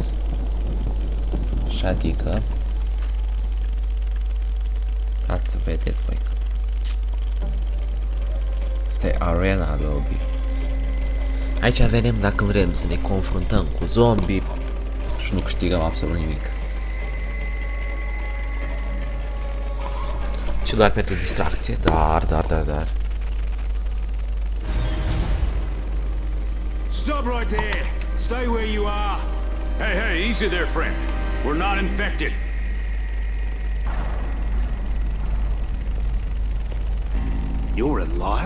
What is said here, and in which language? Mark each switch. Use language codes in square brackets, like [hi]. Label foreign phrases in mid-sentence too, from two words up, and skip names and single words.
[ro] Și adică ați să vedeți, băi, că asta e [en] arena lobby. [ro] Aici venim dacă vrem să ne confruntăm cu zombie și nu câștigăm absolut nimic. Și doar pentru distracție, dar. [en] Stop right there! Stay where you are! Hey, easy there, friend. We're not infected. You're alive?